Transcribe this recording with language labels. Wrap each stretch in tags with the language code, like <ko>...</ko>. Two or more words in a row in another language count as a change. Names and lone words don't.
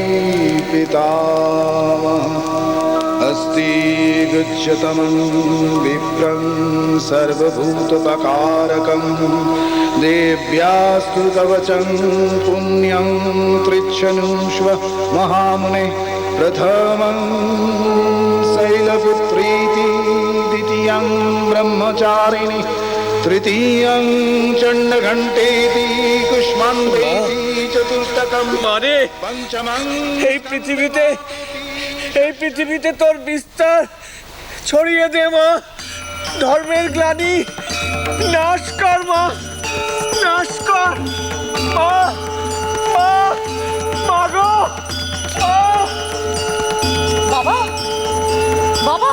<sa>पितामहः अस्ति गुच्छतमं विप्रं सर्वभूतपकारकं देव्यास्तु कवचं पुण्यं पृच्छनुष्व महामुने प्रथमं शैलपुत्रीति द्वितीयं ब्रह्मचारिणी तृतीयं चण्डघण्टेति कुष्माण्डेति चतुर्थकं पंचमं।</sa> <bn>এই পৃথিবীতে তোর বিস্তার ছড়িয়ে দে মা, ধর্মের গ্লানি নাশ কর মা, নাশ কর মা, মা গো, বাবা, বাবা,</bn>